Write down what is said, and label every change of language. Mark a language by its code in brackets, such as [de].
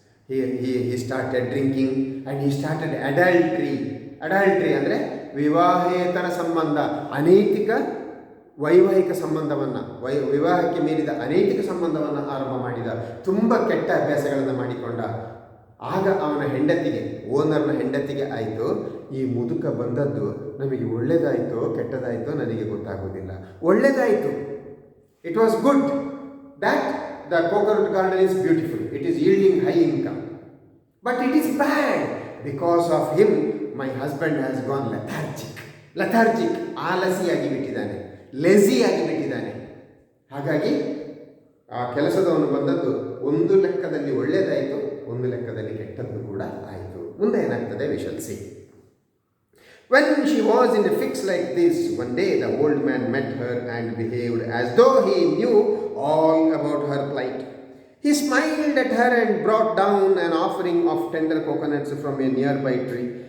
[en] he started drinking and he started adultery [kn] ಅಂದರೆ ವಿವಾಹೇತರ ಸಂಬಂಧ, ಅನೈತಿಕ ವೈವಾಹಿಕ ಸಂಬಂಧವನ್ನು, ವಿವಾಹಕ್ಕೆ ಮೀರಿದ ಅನೈತಿಕ ಸಂಬಂಧವನ್ನು ಆರಂಭ ಮಾಡಿದ. ತುಂಬ ಕೆಟ್ಟ ಅಭ್ಯಾಸಗಳನ್ನು ಮಾಡಿಕೊಂಡ. ಆಗ ಅವನ ಹೆಂಡತಿಗೆ, ಓನರ್ನ ಹೆಂಡತಿಗೆ ಆಯಿತು, ಈ ಮುದುಕ ಬಂದದ್ದು ನಮಗೆ ಒಳ್ಳೆಯದಾಯಿತೋ ಕೆಟ್ಟದಾಯಿತೋ ನನಗೆ ಗೊತ್ತಾಗೋದಿಲ್ಲ. ಒಳ್ಳೆಯದಾಯಿತು. [en] It was good that the coconut garden is beautiful. It is yielding high income. But it is bad. Because of him, my husband has gone lethargic. [kn] ಆಲಸಿಯಾಗಿ ಬಿಟ್ಟಿದ್ದಾನೆ, ಲೇಜಿಯಾಗಿ ಬಿಟ್ಟಿದ್ದಾನೆ. ಹಾಗಾಗಿ ಆ ಕೆಲಸದವನು ಬಂದದ್ದು ಒಂದು ಲೆಕ್ಕದಲ್ಲಿ ಒಳ್ಳೆಯದಾಯಿತು, ಒಂದು ಲೆಕ್ಕದಲ್ಲಿ ಕೆಟ್ಟದ್ದು ಕೂಡ ಆಯಿತು. ಮುಂದೆ ಏನಾಗ್ತದೆ [en] we shall see. When she was in a fix like this, one day the old man met her and behaved as though he knew all about her plight. He smiled at her and brought down an offering of tender coconuts from a nearby tree.